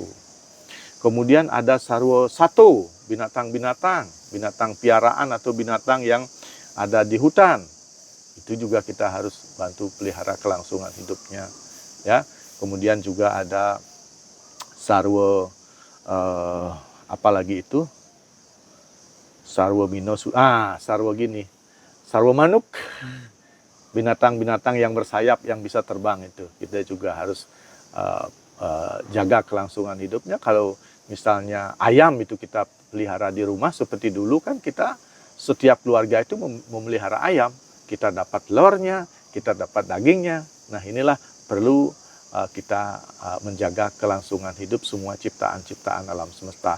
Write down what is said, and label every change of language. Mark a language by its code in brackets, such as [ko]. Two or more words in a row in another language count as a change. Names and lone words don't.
[id] Kemudian ada [ban] sarwa sato, [id] binatang-binatang, binatang piaraan atau binatang yang ada di hutan. Itu juga kita harus bantu pelihara kelangsungan hidupnya. Ya. Kemudian juga ada sarwa apalagi itu? [ban] Sarwa mino, sarwa gini. Sarwa manuk, [id] binatang-binatang yang bersayap yang bisa terbang itu. Kita juga harus jaga kelangsungan hidupnya. Kalau misalnya ayam itu kita pelihara di rumah seperti dulu kan kita setiap keluarga itu memelihara ayam. Kita dapat telurnya, kita dapat dagingnya. Nah inilah perlu kita menjaga kelangsungan hidup semua ciptaan-ciptaan alam semesta.